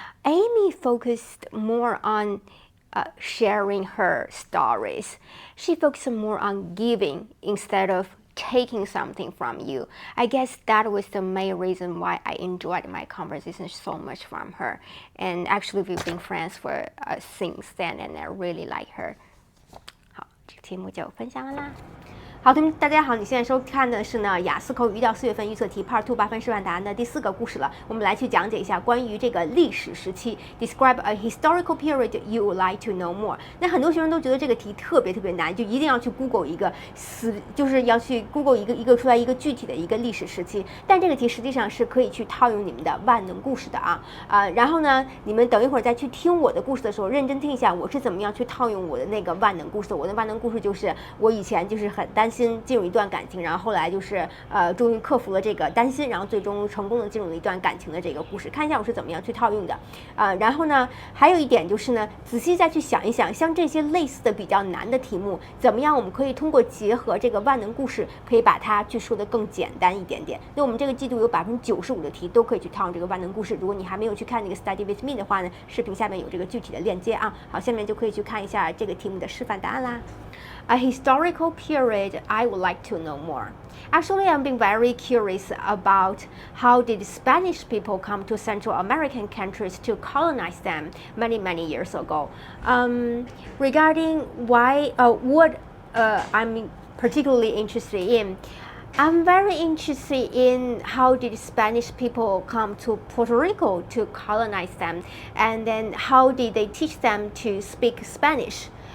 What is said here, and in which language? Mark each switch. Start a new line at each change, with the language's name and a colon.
English: Amy focused more on sharing her stories. She focused more on giving instead of taking something from you. I guess that was the main reason why I enjoyed my conversation so much from her. And actually, we've been friends for since then, and I really like her.
Chinese: 好，这个题目就分享完啦。好，同学们，大家好，你现在收看的是呢雅思口语1到4月份预测题 Part2 8分示范答案的第4个故事了。我们来去讲解一下关于这个历史时期 ，
English: Describe a historical period you would like to know more。
Chinese: 那很多学生都觉得这个题特别难，就一定要去 Google 一个就是要去 Google 一个出来一个具体的一个历史时期。但这个题实际上是可以去套用你们的万能故事的然后呢，你们等一会儿再去听我的故事的时候，认真听一下我是怎么样去套用我的那个万能故事的。我的万能故事就是我以前就是很担心进入一段感情，然后后来就是终于克服了这个担心，然后最终成功的进入了一段感情的这个故事。看一下我是怎么样去套用的然后呢，还有一点就是呢，仔细再去想一想，像这些类似的比较难的题目，怎么样我们可以通过结合这个万能故事，可以把它去说的更简单一点点。那我们这个季度有95%的题都可以去套用这个万能故事。如果你还没有去看那个 Study with me 的话呢，视频下面有这个具体的链接好，下面就可以去看一下这个题目的示范答案啦。
English: A historical period I would like to know more. Actually, I'm being very curious about how did Spanish people come to Central American countries to colonize them many years ago. Regarding what I'm particularly interested in, I'm very interested in how did Spanish people come to Puerto Rico to colonize them, and then how did they teach them to speak Spanish.